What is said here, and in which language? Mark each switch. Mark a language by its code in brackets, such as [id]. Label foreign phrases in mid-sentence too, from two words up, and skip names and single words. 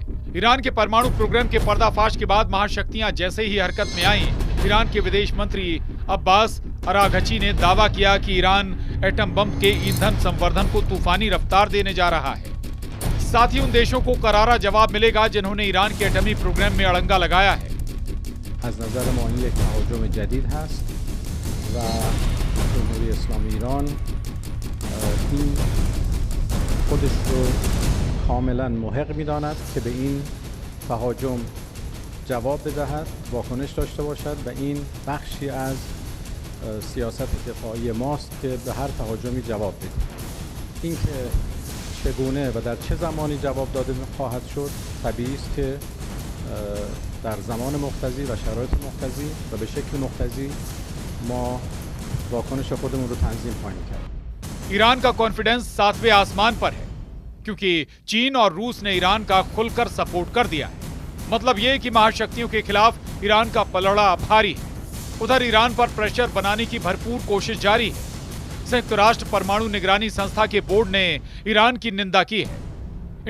[hi] ईरान के परमाणु प्रोग्राम के पर्दाफाश के बाद महाशक्तियां जैसे ही हरकत में आईं, ईरान के विदेश मंत्री अब्बास अराघची ने दावा किया कि ईरान एटम बम के ईंधन संवर्धन को तूफानी रफ्तार देने जा रहा है। साथ ही उन देशों को करारा जवाब मिलेगा जिन्होंने ईरान के एटमी प्रोग्राम में अड़ंगा लगाया है। [fa] از نظر ما این یک تهاجم جدید هست و جمهوری اسلامی ایران این خودش رو کاملا محق می‌داند که به این تهاجم جواب بدهد، واکنش داشته باشد و این بخشی از سیاست دفاعی ماست که به هر تهاجمی جواب بدهیم. اینکه چگونه و در چه زمانی جواب داده خواهد شد طبیعی است که در زمان مقتضی و شرایط مقتضی و به شکل مقتضی ما واکنش خودمون رو تنظیم خواهیم کرد. [hi] ईरान का कॉन्फिडेंस 7वें आसमान पर है क्योंकि चीन और रूस ने ईरान का खुलकर सपोर्ट कर दिया है। मतलब ये कि महाशक्तियों के खिलाफ ईरान का पलड़ा भारी है। उधर ईरान पर प्रेशर बनाने की भरपूर कोशिश जारी है। संयुक्त राष्ट्र परमाणु निगरानी संस्था के बोर्ड ने ईरान की निंदा की है।